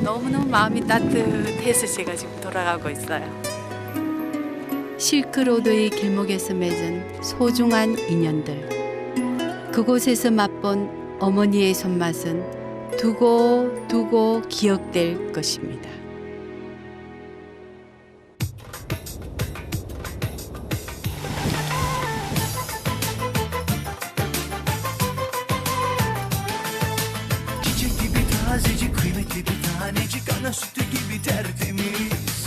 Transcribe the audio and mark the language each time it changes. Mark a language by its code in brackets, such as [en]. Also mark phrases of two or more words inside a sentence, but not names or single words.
[ko] 너무너무 마음이 따뜻해서 제가 지금 돌아가고 있어요. 실크로드의 길목에서 맺은 소중한 인연들. 그곳에서 맛본 어머니의 손맛은 두고 기억될 것입니다. [tr] Çiçek gibi tazecik, kıymetli bir tanecik, ana sütü gibi tertemiz.